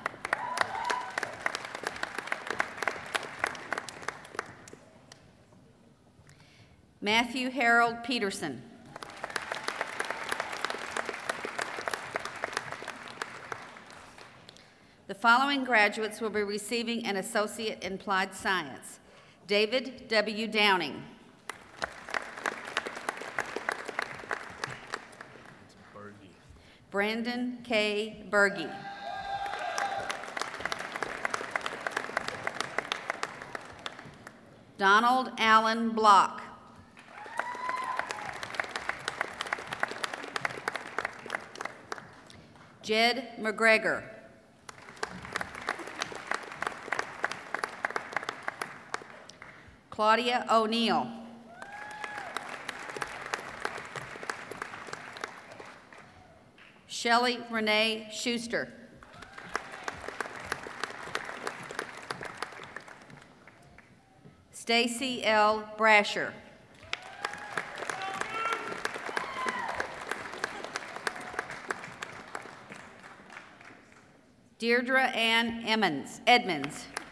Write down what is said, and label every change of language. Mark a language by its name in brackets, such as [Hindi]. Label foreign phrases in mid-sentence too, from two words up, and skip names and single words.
[English] Matthew Harold Peterson. The following graduates will be receiving an Associate in Applied Science. David W. Downing. Brandon K. Berge. Donald Allen Block. Jed McGregor. Claudia O'Neill. Shelley Renee Schuster. Stacy L. Brasher. Deirdre Ann Edmonds.